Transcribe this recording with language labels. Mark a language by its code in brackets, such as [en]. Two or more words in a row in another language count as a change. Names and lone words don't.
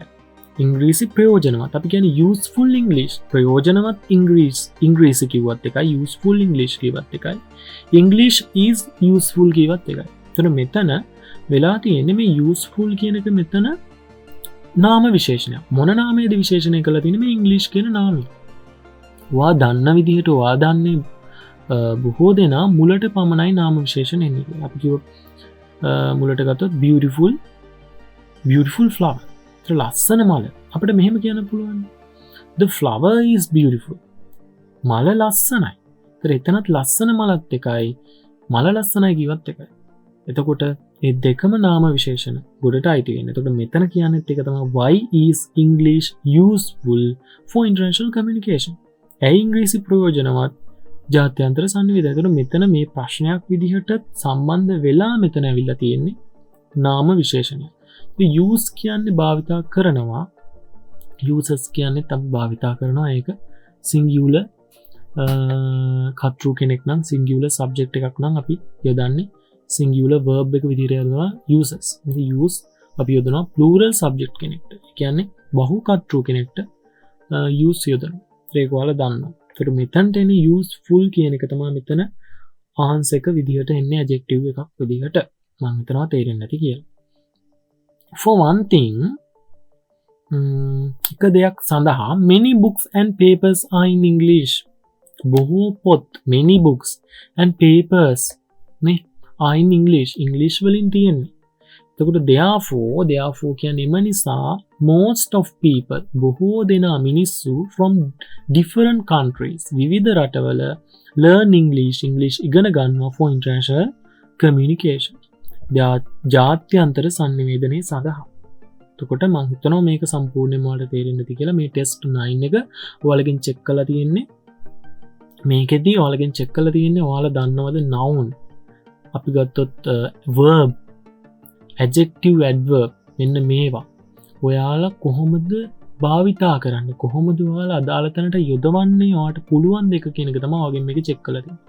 [si] ඉංග්‍රීසි ප්‍රයෝජනවත්. අපි කියන්නේ [en] useful English. [si] ප්‍රයෝජනවත් ඉංග්‍රීසි කිව්වත් එකයි [en] useful English [si] කිව්වත් එකයි. [en] English is useful [si] කිව්වත් එකයි. එතකොට මෙතන වෙලා තියෙන්නේ මේ useful කියන එක මෙතන නාම විශේෂණයක්. මොන නාමයේද විශේෂණය කරලා තියෙන්නේ මේ English කියන නාමය. වා දන්න විදිහට වා දන්නේ බොහෝ දෙනා මුලට පමණයි නාම විශේෂණ එන්නේ. අපි කිව්ව මුලට ගත්තොත් [en] beautiful flower. [si] ලස්සන මල. අපිට මෙහෙම කියන්න පුළුවන්. [en] The flower is beautiful. [si] මල ලස්සනයි. එතනත් ලස්සන මලත් එකයි මල ලස්සනයි කිව්වත් එකයි. එතකොට මේ දෙකම නාම විශේෂණ ගොඩට අයිති වෙන්නේ. එතකොට මෙතන කියන්නේත් එක තමයි [en] why is English useful for international communication? [si] ඇයි ඉංග්‍රීසි ප්‍රයෝජනවත් ජාත්‍යන්තර සංවේදනයට? එතකොට මෙතන මේ ප්‍රශ්නයක් විදිහට සම්බන්ධ වෙලා මෙතන ඇවිල්ලා තියෙන්නේ නාම විශේෂණය. ඉතින් use කියන්නේ භාවිතා කරනවා. users කියන්නේ තම භාවිතා කරනවා. ඒක singular කර්තෘ කෙනෙක් නම් [en] singular subject [si] එකක් නම් අපි යොදන්නේ [en] singular verb [si] එක විදිහට යොදනවා users. ඉතින් use අපි යොදනවා [en] plural subject [si] කෙනෙක්ට. ඒ කියන්නේ බහු කර්තෘ කෙනෙක්ට use යොදනවා. ඒක ඔයාලා දන්නවා. ඒකට මෙතනට එන්නේ useful කියන එක තමයි මෙතන answer එක විදිහට එන්නේ adjective එකක් විදිහට. මම හිතනවා තේරෙන්නේ නැති කියලා. [en] For one thing [si] එක දෙයක් සඳහා [en] many books and papers are in English. [si] බොහෝ පොත් [en] many books and papers නේ are in English [si] වලින් තියෙන්නේ. [en] එතකොට therefore [si] කියන්නේ එම නිසා [en] most of people [si] බොහෝ දෙනා මිනිස්සු [en] from different countries [si] විවිධ රටවල [en] learn English [si] ඉගෙන ගන්නවා [en] for international communication. [si] ජාත්‍යන්තර සංනිවේදනයේ සඳහා. එතකොට මම හිතනවා මේක සම්පූර්ණයෙන්ම ඔයාලට තේරෙන්නේ නැති කියලා. මේ ටෙස්ට් 9 එක ඔයාලගෙන් චෙක් කරලා තියෙන්නේ. මේකෙදී ඔයාලගෙන් චෙක් කරලා තියෙන්නේ ඔයාලා දන්නවද noun අපි ගත්තොත් [en] verb adjective adverb [si] මෙන්න මේවා ඔයාලා කොහොමද භාවිතා කරන්නේ කොහොමද ඔයාලා අදාළ තැනට යොදවන්නේ ඔයාලට පුළුවන් දෙක කියන එක තමයි ඔයගෙන් මේක චෙක් කරලා තියෙන්නේ.